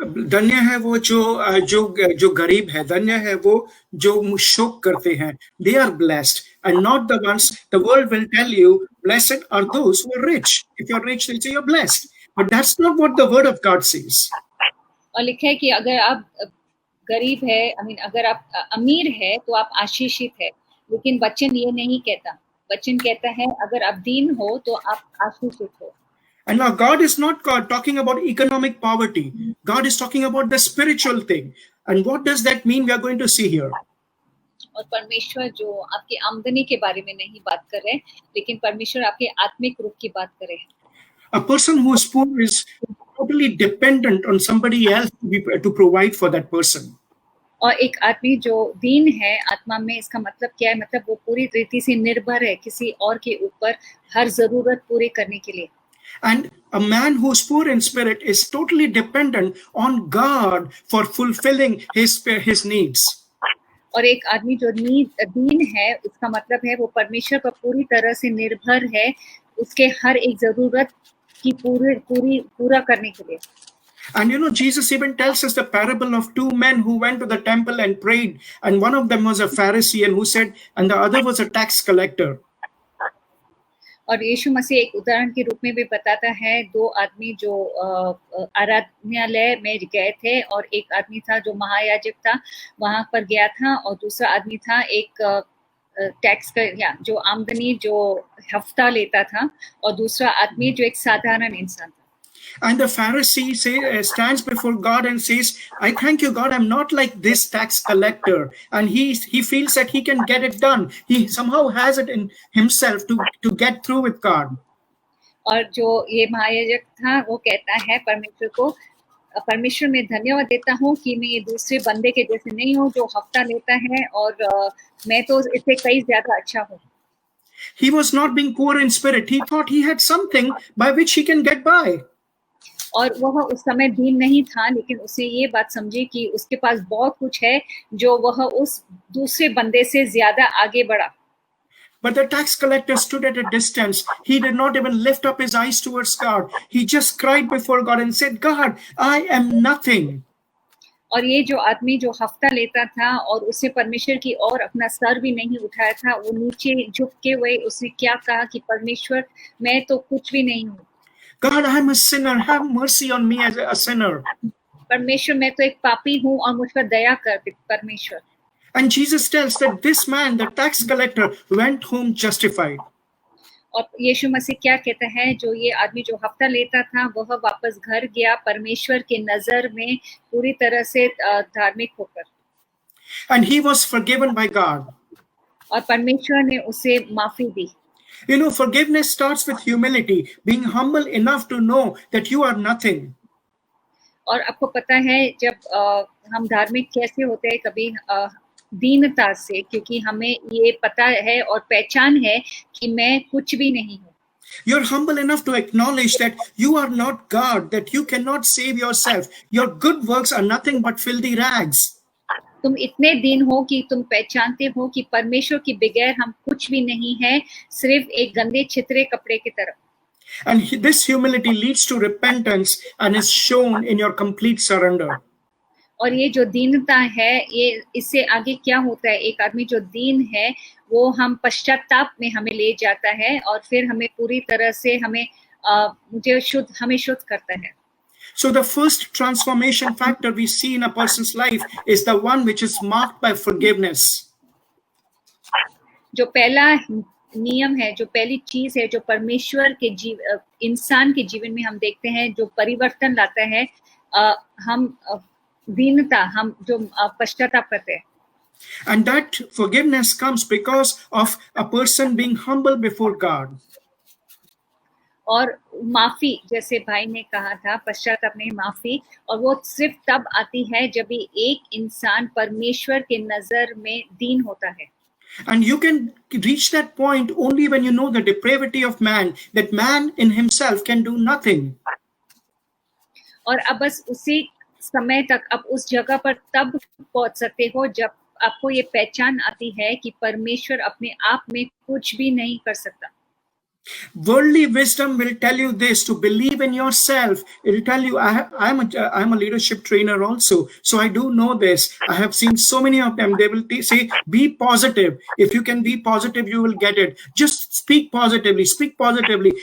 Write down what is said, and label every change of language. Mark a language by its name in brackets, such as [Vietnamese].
[Hindi] धन्य है वो जो गरीब है, धन्य है वो जो शोक करते हैं. [English] They are blessed and not the ones. The world will tell you, blessed are those who are rich. If you're rich, they'll say you're blessed. But that's not what the word of God says. [Hindi] और लिखा है कि अगर आप गरीब है, अगर आप अमीर है तो आप आशीषित है, लेकिन वचन ये नहीं कहता। वचन कहता है अगर आप दीन हो तो आप आशीषित हो। [English] And now God is not talking about economic poverty. God is talking about the spiritual thing. And what does that mean? We are going to see here. [Hindi] और परमेश्वर जो आपकी आमदनी के बारे में नहीं बात कर रहे, लेकिन परमेश्वर आपके आत्मिक रूप की बात कर रहे हैं। [English] A person who is poor is totally dependent on somebody else to provide for that person. [Hindi] और एक आदमी जो दीन है आत्मा में, इसका मतलब क्या है? मतलब वो पूरी रीति से निर्भर है किसी और के ऊपर हर जरूरत पूरी करने के लिए। [English] And a man who is poor in spirit is totally dependent on God for fulfilling his needs. [Hindi] और एक आदमी जो दीन है, उसका मतलब है वो परमेश्वर पर पूरी तरह से निर्भर है उसके हर एक जरूरत की पूरा करने के लिए। [English] And you know, Jesus even tells us the parable of two men who went to the temple and prayed, and one of them was a Pharisee and who said, and the other was a tax collector. [Hindi] और यीशु मसीह एक उदाहरण के रूप में भी बताता है, दो आदमी जो आराधनालय में गए थे, और एक आदमी था जो महायाजक था, वहां पर गया था, और दूसरा आदमी था एक टैक्स का जो आमदनी जो हफ्ता लेता था, और दूसरा आदमी जो एक साधारण इंसान था। [English] And the Pharisee stands before God and says, I thank you, God, I'm not like this tax collector. And he feels that he can get it done. He somehow has it in himself to get through with God. [Hindi] और जो ये महायाजक था वो कहता है परमेश्वर को, परमेश्वर मैं धन्यवाद देता हूँ कि मैं ये दूसरे बंदे के जैसे नहीं हूँ जो हफ्ता लेता है, और मैं तो इससे कई ज्यादा अच्छा हूँ। [English] He was not being poor in spirit. He thought he had something by which he can get by. [Hindi] और वह उस समय दीन नहीं था, लेकिन उसने ये बात समझी कि उसके पास बहुत कुछ है जो वह उस दूसरे बंदे से ज्यादा आगे बढ़ा। [English] But the tax collector stood at a distance. He did not even lift up his eyes towards God. He just cried before God and said, God, I am nothing. [Hindi] और ये जो आदमी जो हफ्ता लेता था और उसने परमेश्वर की ओर अपना सर भी नहीं उठाया था, वो नीचे झुक के हुए उसने क्या कहा कि परमेश्वर, मैं तो कुछ भी नहीं हूँ। [English] God, I am a sinner. Have mercy on me as a sinner. [Hindi] परमेश्वर, मैं तो एक पापी हूँ और मुझ पर दया कर परमेश्वर। [English] And Jesus tells that this man, the tax collector, went home justified. [Hindi] और यीशु मसीह क्या कहता है, जो ये आदमी जो हफ्ता लेता था वह वापस घर गया परमेश्वर के नजर में पूरी तरह से धार्मिक होकर। [English] And he was forgiven by God. [Hindi] और परमेश्वर ने उसे माफी दी। [English] You know, forgiveness starts with humility, being humble enough to know that you are nothing. [Hindi] और आपको पता है जब हम धार्मिक कैसे होते हैं, कभी दीनता से, क्योंकि हमें ये पता है और पहचान है कि मैं कुछ भी नहीं हूँ। [English] You're humble enough to acknowledge that you are not God, that you cannot save yourself. Your good works are nothing but filthy rags. [Hindi] तुम इतने दीन हो कि तुम पहचानते हो कि परमेश्वर के बगैर हम कुछ भी नहीं है, सिर्फ एक गंदे छितरे कपड़े की तरह। [English] And this humility leads to repentance and is shown in your complete surrender. [Hindi] और ये जो दीनता है, ये इससे आगे क्या होता है, एक आदमी जो दीन है वो हम पश्चाताप में हमें ले जाता है और फिर हमें पूरी तरह से हमें शुद्ध करता है। [English] So the first transformation factor we see in a person's life is the one which is marked by forgiveness. [Hindi] जो पहला नियम है, जो पहली चीज है, जो परमेश्वर के इंसान के जीवन में हम देखते हैं, जो परिवर्तन लाता है, हम दीनता, हम जो पश्चाताप करते हैं। [English] And that forgiveness comes because of a person being humble before God. [Hindi] और माफी, जैसे भाई ने कहा था, पश्चाताप नहीं माफी, और वो सिर्फ तब आती है जब भी एक इंसान परमेश्वर के नजर में दीन होता है। [English] And you can reach that point only when you know the depravity of man, that man in himself can do nothing. [Hindi] और अब बस उसी समय तक, अब उस जगह पर तब पहुंच सकते हो जब आपको ये पहचान आती है कि परमेश्वर अपने आप में कुछ भी नहीं कर सकता। [English] Worldly wisdom will tell you this, to believe in yourself. It will tell you, I'm a leadership trainer also, so I do know this. I have seen so many of them. They will say, be positive. If you can be positive, you will get it. Just speak positively. Speak positively.